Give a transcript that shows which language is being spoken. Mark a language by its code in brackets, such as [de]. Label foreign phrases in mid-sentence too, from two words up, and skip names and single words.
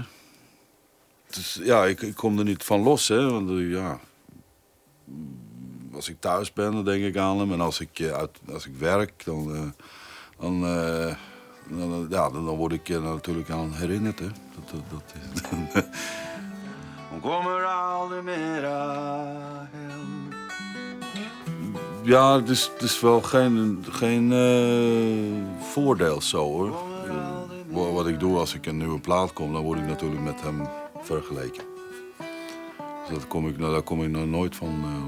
[nl] Dus ja, ik kom er niet van los, hè. Want ja, als ik thuis ben, dan denk ik aan hem. En als ik werk, dan word ik natuurlijk aan herinnerd, hè. [sv] Dan kommer aldrig mera hem. [nl] Ja, het is wel geen voordeel zo, hoor. Wat ik doe als ik een nieuwe plaat kom, dan word ik natuurlijk met hem vergeleken. Dus daar kom ik nog nooit van los.